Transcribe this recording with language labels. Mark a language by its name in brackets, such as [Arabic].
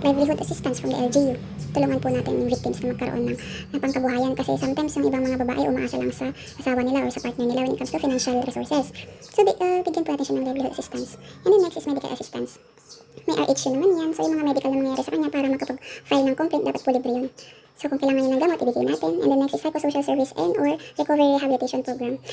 [English] Livelihood assistance from the LGU. [Filipino] Tulungan po natin yung victims na magkaroon ng pangkabuhayan kasi sometimes yung ibang mga babae umaasa lang sa asawa nila or sa partner nila [English] when it comes to financial resources. [Filipino] So, bigyan po natin siya ng livelihood assistance. [English] And then next is medical assistance. [Filipino] May RH naman yan. So, yung mga medical na mangyayari sa kanya para makapag-file ng complaint, dapat po libre yun. So, kung kailangan niya ng gamot, ibigay natin. [English] And then next is psychosocial service and or recovery rehabilitation program.